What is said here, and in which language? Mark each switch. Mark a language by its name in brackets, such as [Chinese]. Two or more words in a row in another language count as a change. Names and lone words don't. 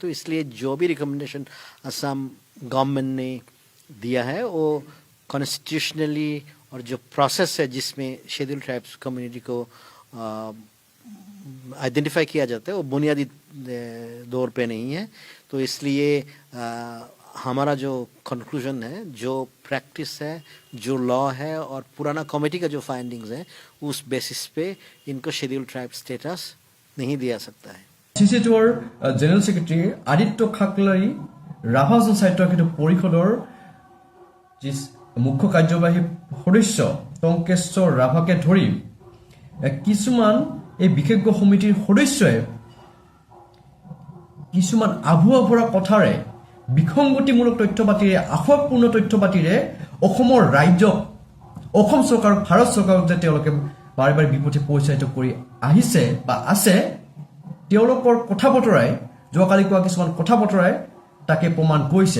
[Hindi] तो इसलिए जो भी रिकमेंडेशन असम गवर्नमेंट ने दिया है वो कॉन्स्टिट्यूशनली और जो प्रोसेस है जिसमें शेड्यूल ट्राइब्स कम्युनिटी को आइडेंटिफाई किया जाता है वो बुनियादी दौर पे नहीं है। तो इसलिए हमारा जो कंक्लूजन है जो प्रैक्टिस है जो लॉ है और पुराना कमेटी का जो फाइंडिंग्स है उस बेसिस पे इनको शेड्यूल ट्राइब स्टेटस नहीं दिया सकता है। [Assamese] CC2 জেনারেল সেক্রেটারি আদিত্য খাকলাৰী ৰাভা জনসাহিত্য পৰিষদৰ যি মুখ্য কাৰ্যবাহী সদস্য টংকেশ্বৰ ৰাভাকে ধৰি কিছুমান এই বিশেষজ্ঞ সমিতিৰ সদস্যই কিছুমান আভুৱা ভৰা কথাৰে বিসংগতিমূলক তথ্যপাতিৰে আফাপূৰ্ণ তথ্যপাতিৰে অসমৰ ৰাজ্যক অসম চৰকাৰ ভাৰত চৰকাৰক যে তেওঁলোকে বাৰে বাৰে বিপথে পৰিচালিত কৰি আহিছে বা আছে তেওঁলোকৰ কথা বতৰাই যোৱাকালি কোৱা কিছুমান কথা বতৰাই তাকে প্ৰমাণ কৰিছে।